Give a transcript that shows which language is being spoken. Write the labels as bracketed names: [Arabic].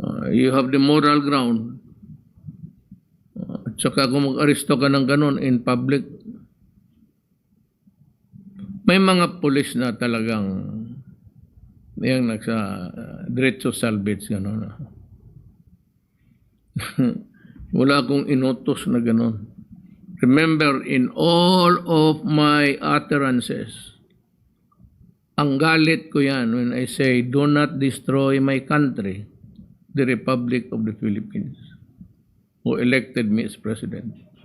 [English] You have the moral ground. [Filipino] At saka kung mag-aresto ka ng ganun [English] in public, [Filipino] may mga pulis na talagang yung nagsa diretso salvage gano'n. Wala akong inutos na gano'n. [English] Remember, in all of my utterances, [Filipino] ang galit ko yan [English] when I say, do not destroy my country, the Republic of the Philippines, who elected me as president.